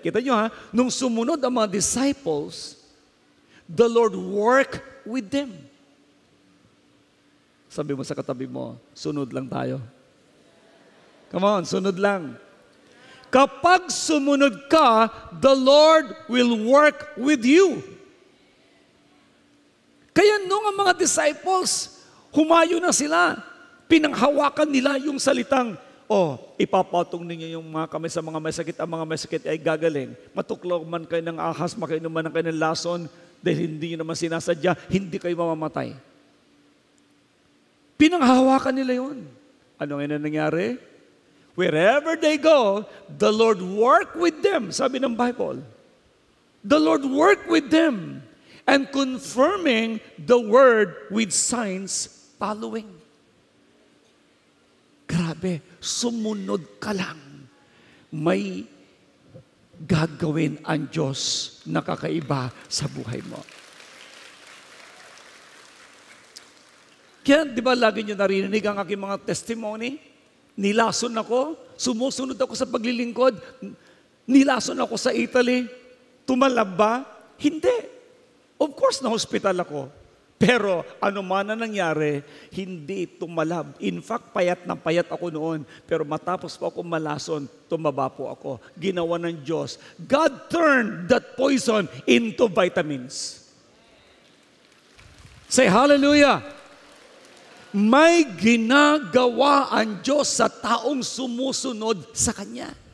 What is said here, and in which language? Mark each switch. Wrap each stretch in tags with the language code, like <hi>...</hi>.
<tl>Kita nyo nung sumunod ang mga disciples,</tl> <en>the Lord worked with them.</en> <tl>Sabi mo sa katabi mo, sunod lang tayo.</tl> <en>Come on,</en> <tl>sunod lang. Kapag sumunod ka,</tl> <en>the Lord will work with you.</en> <tl>Kaya nung ang mga disciples, humayo na sila, pinanghawakan nila yung salitang, ipapatong ninyo yung mga kami sa mga masakit, ang mga masakit ay gagaling. Matuklaw man kayo ng ahas, makainom man kayo ng lason, dahil hindi nyo naman sinasadya, hindi kayo mamamatay. Pinanghawakan nila yun. Ano nga nangyari?</tl> <en>Wherever they go, the Lord work with them,</en> <tl>sabi ng Bible.</tl> <en>The Lord work with them and confirming the word with signs following.</en> <tl>Grabe, sumunod ka lang. May gagawin ang Diyos na kakaiba sa buhay mo. Kaya, di ba, lagi nyo narinig ang aking mga testimony? Nilason ako, sumusunod ako sa paglilingkod, nilason ako sa Italy, tumalab ba? Hindi.</tl> <en>Of course,</en> <tl>na-hospital ako. Pero ano man na nangyari, hindi tumalab. In fact, payat na payat ako noon. Pero matapos po ako malason, tumaba po ako. Ginawa ng Diyos.</tl> <en>God turned that poison into vitamins. Say hallelujah!</en> <tl>May ginagawa ang Diyos sa taong sumusunod sa Kanya.</tl>